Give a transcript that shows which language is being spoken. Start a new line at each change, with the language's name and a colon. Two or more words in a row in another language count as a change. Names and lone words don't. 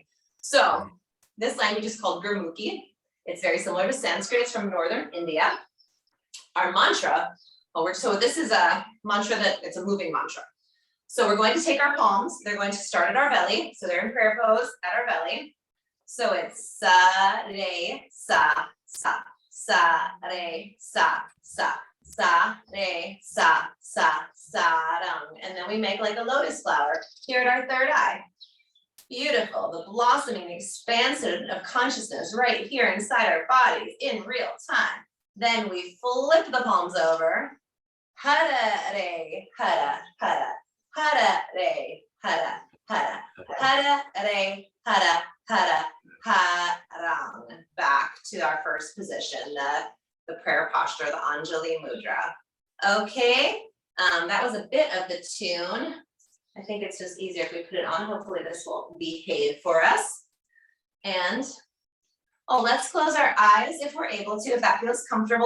English: So this language is called Gurmukhi. It's very similar to Sanskrit. It's from northern India. Our mantra, so this is a mantra it's a moving mantra. So we're going to take our palms. They're going to start at our belly. So they're in prayer pose at our belly.
Punjabi: So it's sa, re, sa, sa, sa, re, sa, sa, sa, re, sa, sa, sa, rang.
English: And then we make like a lotus flower here at our third eye. Beautiful, the blossoming, the expansion of consciousness right here inside our bodies in real time. Then we flip the palms over.
Punjabi: Hara, re, hara, hara. Hara, re, hara, hara. Hara, re, hara, hara. Harang.
English: Back to our first position, the prayer posture, the Anjali Mudra. Okay, that was a bit of the tune. I think it's just easier if we put it on. Hopefully this will behave for us. And let's close our eyes if we're able to, if that feels comfortable.